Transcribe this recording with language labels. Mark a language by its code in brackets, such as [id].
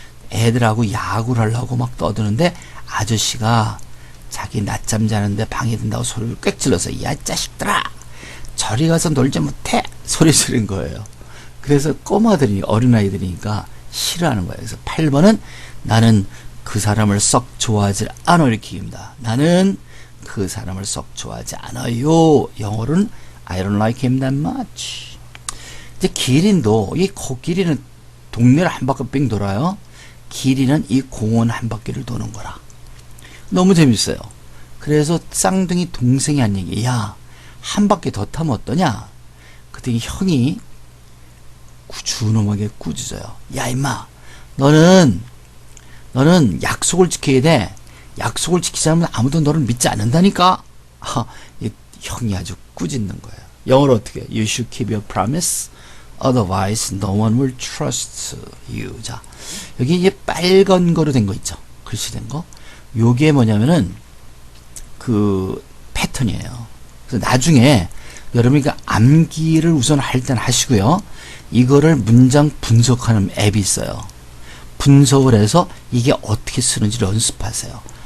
[ko] 애들하고 야구를 하려고 막 떠드는데 아저씨가 자기 낮잠 자는데 방해된다고 소리를 꽥 질러서 야 자식들아 저리 가서 놀지 못해 소리 지른 거예요. 그래서 꼬마들이 어린아이들이니까 싫어하는 거예요. 그래서 8번은 나는 그 사람을 썩 좋아하지 않아 이렇게 얘기합니다. 나는 그 사람을 썩 좋아하지 않아요. 영어로는 [en] I don't like him that much. [ko] 이제 기린도 이 코끼리는 동네를 한 바퀴 빙 돌아요. 기린은 이 공원 한 바퀴를 도는 거라. 너무 재밌어요. 그래서 쌍둥이 동생이 한 얘기. 야, 한 바퀴 더 타면 어떠냐? 그때 형이 준엄하게 꾸짖어요. 야, 임마, 너는 약속을 지켜야 돼. 약속을 지키지 않으면 아무도 너를 믿지 않는다니까. 형이 아주 꾸짖는 거예요. 영어로 어떻게? [en] You should keep your promise. Otherwise, no one will trust you. [ko] 자, 여기 이제 빨간 거로 된 거 있죠. 글씨 된 거. 요게 뭐냐면은 그 패턴이에요. 그래서 나중에 여러분이 그 암기를 우선 할 때는 하시고요. 이거를 문장 분석하는 앱이 있어요. 분석을 해서 이게 어떻게 쓰는지를 연습하세요.